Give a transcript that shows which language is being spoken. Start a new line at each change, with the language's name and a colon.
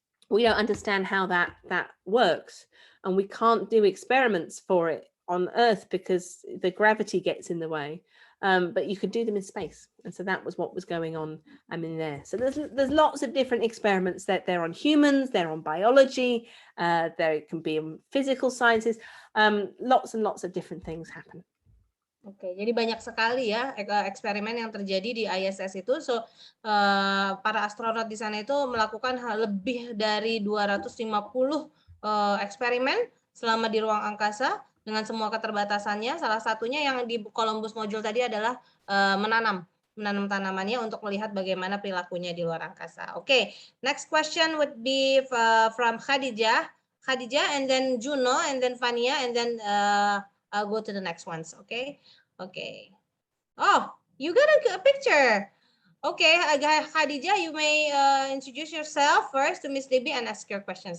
English: We don't understand how that works, and we can't do experiments for it on Earth because the gravity gets in the way. But you could do them in space, and so that was what was going on in there. So there's lots of different experiments that they're on humans, they're on biology, there can be on physical sciences, lots and lots of different things happen.
Indonesian: Oke, jadi banyak sekali ya eksperimen yang terjadi di ISS itu. So para astronot di sana itu melakukan lebih dari 250 eksperimen selama di ruang angkasa dengan semua keterbatasannya. Salah satunya yang di Columbus module tadi adalah menanam tanamannya untuk melihat bagaimana perilakunya di luar angkasa.
English: Okay, next question would be from Khadijah, and then Juno, and then Fania, and then I'll go to the next ones. Okay. Oh, you got a picture. Okay, Khadijah, you may introduce yourself first to Miss Libby and ask your questions.